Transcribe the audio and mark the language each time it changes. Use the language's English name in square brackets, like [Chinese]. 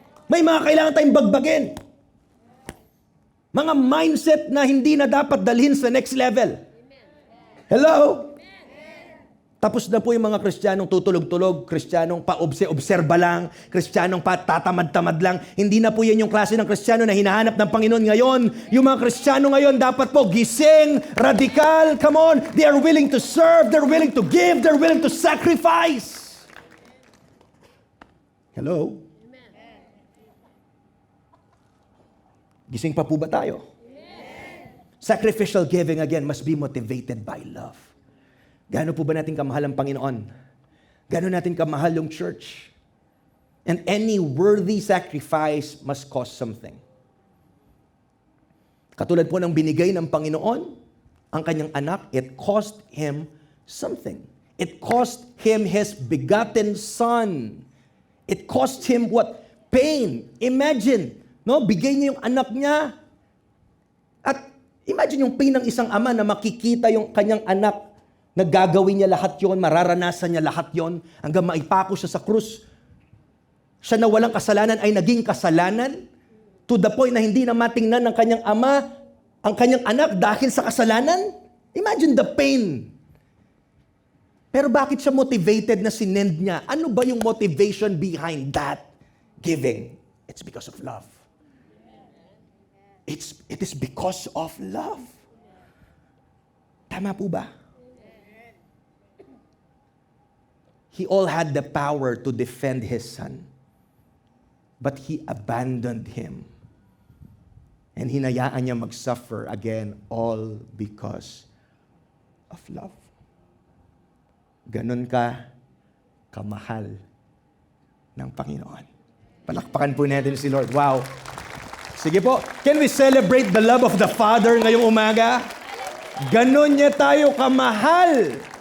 [Filipino] May mga kailangan tayong bagbagin. Mga mindset na hindi na dapat dalhin sa next level. Hello? Tapos na po yung mga Kristiyanong tutulog-tulog, Kristiyanong pa-obserba lang, Kristiyanong pa-tatamad-tamad lang. Hindi na po yan yung klase ng Kristiyano na hinahanap ng Panginoon ngayon. Yung mga Kristiyano ngayon dapat po gising, radikal, come on. [English] They are willing to serve, they're willing to give, they're willing to sacrifice. Hello? [Filipino] Gising pa po ba tayo? [English] Sacrificial giving, again, must be motivated by love. [Filipino] Gaano po ba natin kamahal ang Panginoon? Gaano natin kamahal yung church? [English] And any worthy sacrifice must cost something. [Filipino] Katulad po ng binigay ng Panginoon, ang kanyang anak, [English] it cost Him something. It cost Him His begotten Son. It cost Him what? Pain. Imagine, no? [Filipino] Bigay niya yung anak niya. At imagine yung pain ng isang ama na makikita yung kanyang anak na gagawin niya lahat yon, mararanasan niya lahat yon, hanggang maipako siya sa krus. Siya na walang kasalanan ay naging kasalanan, [English] to the point [Filipino] na hindi na matingnan ng kanyang ama ang kanyang anak dahil sa kasalanan? [English] Imagine the pain. [Filipino] Pero bakit siya motivated na sinend niya? Ano ba yung [English] motivation behind that giving? It's because of love. It is because of love. [Filipino] Tama po ba? [English] He all had the power to defend his son. But he abandoned him. And [Filipino] hinayaan niya mag-suffer [English] again, all because of love. [Filipino] Ganon ka kamahal ng Panginoon. Palakpakan po natin si Lord. [English] Wow. Sige po, can we celebrate the love of the Father [Filipino] ngayong umaga? Ganon niya tayo kamahal.